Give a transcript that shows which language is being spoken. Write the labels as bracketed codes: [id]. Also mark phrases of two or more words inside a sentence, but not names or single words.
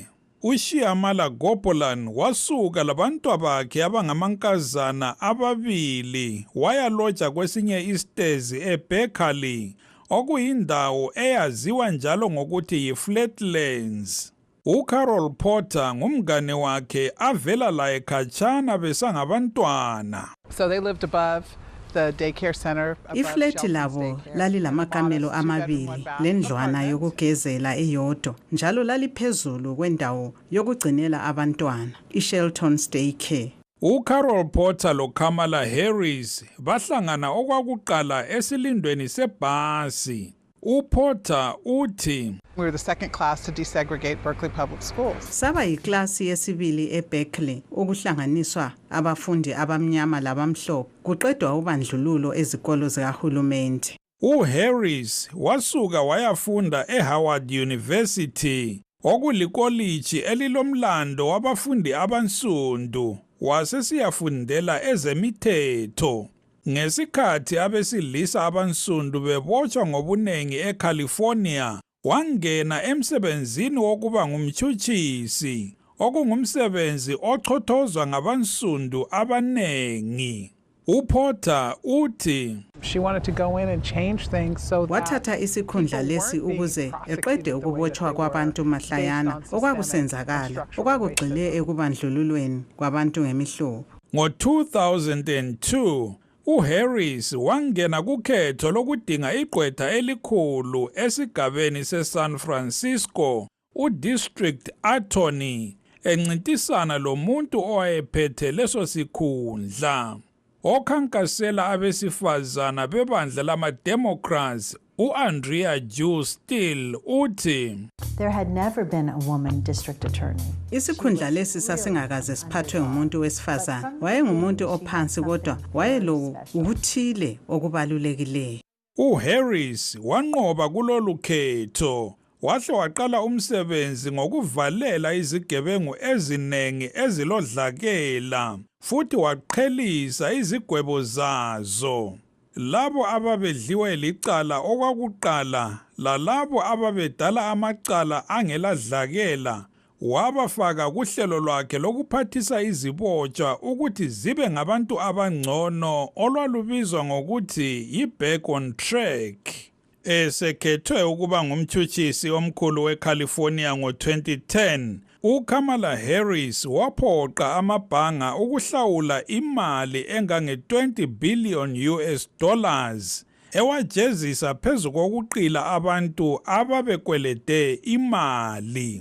[nd] uShyamala Gopalan wasuka labantwa bakhe abangamankazana ababili wayaloja kwesinye isitezi eBerkeley, okuyindawo eyaziwa njalo ngokuthi yi-Flatlands. uCarol Porter ngumngane wakhe avela laye khatshana besangabantwana. [en] So they lived above the daycare center. [nd] Ifleti labo lalilamakamelo amabili lendlwana yokugezela eyodwa, njalo laliphezulu kwendawo yokugcinela abantwana, iShelton's Daycare. uCarol Porter loKamala Harris bahlangana okwakuqala esilindweni sebhasi. uPorter uthi, [en] We were the second class to desegregate Berkeley Public Schools. [nd] Saba yiklasi yesibili eBerkeley ukuhlanganiswa abafundi abamnyama labamhlophe kuqedwa ubandlululo ezikolo zikahulumende. uHarris wasuka wayafunda eHoward University, okulikoliji elilomlando wabafundi abansundu, wasesiyafundela ezemithetho. Ngesikhathi abesilisa abansundu bebotshwa ngobunengi eCalifornia, wangena emsebenzini wokuba ngumtshutshisi, okungumsebenzi ochothozwa ngabansundu abanengi. uPorter uthi, [en] She wanted to go in and change things so that [nd] wathatha isikhundla lesi ukuze eqede ukubotshwa kwabantu mahlayana okwakusenzakala okwakugxile ekubandlululweni kwabantu ngemihlobo. Ngo-2002, uHarris wangena kukhetho lokudinga igqwetha elikhulu esigabeni seSan Francisco, uDistrict Attorney, encintisana lomuntu owayephethe leso sikhundla. Okhankasela abesifazana bebandla lama-Democrats, uAndrea Jew Still uthi, [en] There had never been a woman district attorney. [nd] Isikhundla lesi sasingakaze siphathwe ngumuntu wesifazana. Wayengumuntu ophansi kodwa wayelo ukuthile okubalulekileyo. uHarris wanqoba kulolu khetho wahle waqala umsebenzi ngokuvalela izigebengu ezinengi ezilodlakela futhi waqhelisa izigwebo zazo. Labo ababedliwe licala okwakuqala lalabo ababedala amacala angeladlakela wabafaka kuhlelo lwakhe lokuphathisa izibotshwa ukuthi zibe ngabantu abangcono olwalubizwa ngokuthi yi- [en] back on track. [nd] Esekhethwe ukuba ngumtshutshisi omkhulu weCalifornia ngo-2010, uKamala Harris waphoqa amabhanga ukuhlawula imali engange-20 [en] billion US dollars [nd] ewajezisa phezu kokuqila abantu ababekwelede imali.